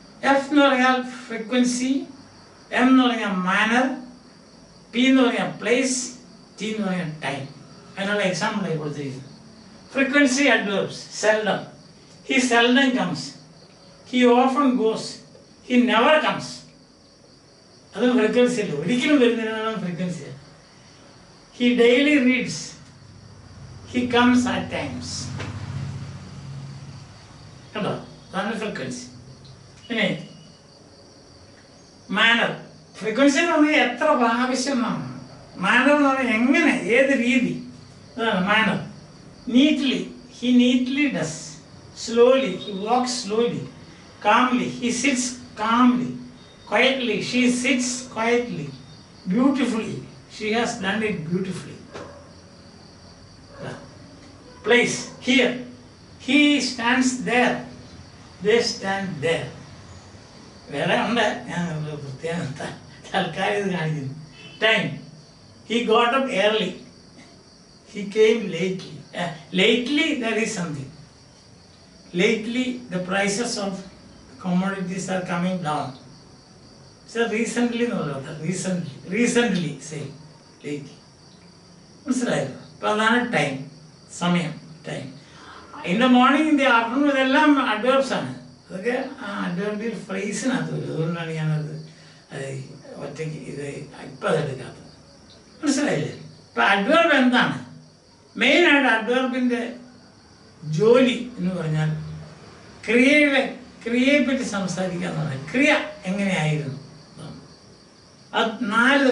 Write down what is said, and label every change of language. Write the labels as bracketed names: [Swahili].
[Malayalam] F എന്ന് പറഞ്ഞാൽ frequency, M എന്ന് പറഞ്ഞാൽ മാനർ, പി എന്ന് പറഞ്ഞാൽ പ്ലേസ്, ടി എന്ന് പറഞ്ഞാൽ ടൈം. അതിനുള്ള എക്സാമ്പിളായി കൊടുത്തിരിക്കുന്നത്. Frequency adverbs. [English] Seldom, he seldom comes, he often goes, he never comes. [Malayalam] അത് ഫ്രീക്വൻസി അല്ല, ഒരിക്കലും വരുന്നതിനാണ് frequency. [English] He daily reads, he comes at times. [Malayalam] കണ്ടോ, അതാണ് ഫ്രീക്വൻസി. പിന്നെ മാനർ. ഫ്രീക്വൻസി എന്ന് പറഞ്ഞാൽ എത്ര പ്രാവശ്യം എന്നാണ്. മാനർ എന്ന് പറഞ്ഞാൽ എങ്ങനെ, ഏത് രീതി, അതാണ് manor. [English] Neatly, he neatly does. Slowly, he walks slowly. Calmly, he sits calmly. Quietly, she sits quietly. Beautifully, she has done it beautifully. Place, here, he stands there, they stand there. [Malayalam] വേറെ ഉണ്ട്, ഞാൻ പ്രത്യേകം തൽക്കാലം ഇത് കാണിക്കുന്നു. [English] Time, he got up early, he came lately. Lately there is something. Lately the prices of commodities are coming down. So recently no, recently say lately. [Malayalam] മനസ്സിലായല്ലോ? അപ്പോൾ അതാണ് ടൈം, സമയം, time. [English] in the morning, in the afternoon, [Malayalam] ഇതെല്ലാം adverbs ആണ്. അതൊക്കെ ആ അഡ്വേർബിയൽ ഫ്രേസിനകത്ത് വരും. അതുകൊണ്ടാണ് ഞാനത് ഒറ്റയ്ക്ക് ഇത് ഇപ്പം അതെടുക്കാത്തത്. മനസ്സിലായില്ലേ? ഇപ്പം അഡ്വേർബ് എന്താണ്? മെയിനായിട്ട് അഡ്വേർബിൻ്റെ ജോലി എന്ന് പറഞ്ഞാൽ ക്രിയയെപ്പറ്റി സംസാരിക്കുക എന്ന് പറഞ്ഞാൽ ക്രിയ എങ്ങനെയായിരുന്നു. അത് 4.